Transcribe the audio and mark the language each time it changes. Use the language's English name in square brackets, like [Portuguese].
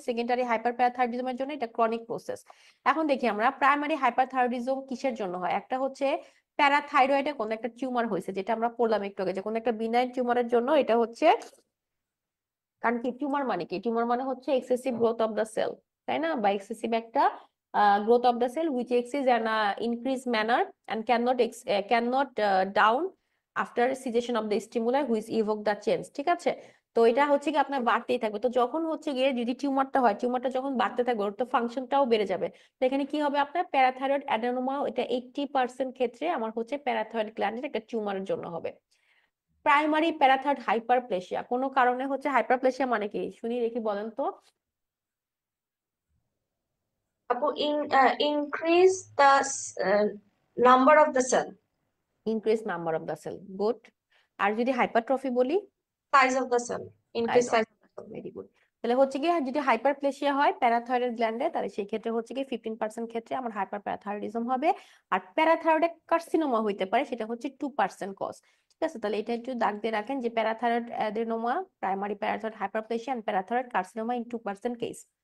[Bangla] Secondary হাইপারপ্যারাথাইরয়েডিজমের জন্য এটা chronic process. এখন দেখি আমরা প্রাইমারি হাইপারথাইরয়েডিজম কিসের জন্য হয়। একটা হচ্ছে প্যারাথাইরয়েডে কোনো একটা টিউমার হয়েছে, যেটা আমরা পড়লাম একটু আগে, যে কোনো একটা বিনাইন টিউমারের জন্য এটা হচ্ছে। কারণ কি টিউমার মানে কি? [English] tumour মানে হচ্ছে excessive growth of the cell, [Bangla] তাই না? বা এক্সেসিভ একটা [English] growth of the cell which exists in an increased manner and cannot down after cessation of the stimuli which evoke the change. [Bangla] ঠিক আছে। তো এটা হচ্ছে কি আপনার বাড়তেই থাকবে। তো যখন হচ্ছে গিয়ে যদি টিউমারটা হয়, টিউমারটা যখন বাড়তে থাকবে ওর তো ফাংশনটাও বেড়ে যাবে। তো এখানে কি হবে? আপনার প্যারাথাইরয়েড অ্যাডেনোমা, এটা 80% ক্ষেত্রে আমার হচ্ছে প্যারাথাইরয়েড গ্ল্যান্ডের একটা টিউমারের জন্য হবে। প্রাইমারি প্যারাথাইরয়েড হাইপারপ্লেসিয়া, কোনো কারণে হচ্ছে হাইপারপ্লেসিয়া মানে কি শুনি দেখি বলেন তো? [English] আপু, increase the number of the cell, increase number of the cell. Good. [Bangla] আর যদি হাইপারট্রফি বলি? [English] size of the cell, increase size of the cell. Very good. [Bangla] তাহলে হচ্ছে কি যদি হাইপারপ্লেসিয়া হয় প্যারাথাইরয়েড গ্ল্যান্ডে, তাহলে সেই ক্ষেত্রে হচ্ছে কি 15% ক্ষেত্রে আমার হাইপার প্যারাথাইরয়েডিজম হবে। আর প্যারাথাইরয়েড কার্সিনোমা হইতে পারে, সেটা হচ্ছে 2% কজ। ঠিক আছে। তাহলে এটা একটু দাগ দিয়ে রাখেন যে [English] Parathyroid adenoma, primary parathyroid hyperplasia and parathyroid carcinoma in 2% case.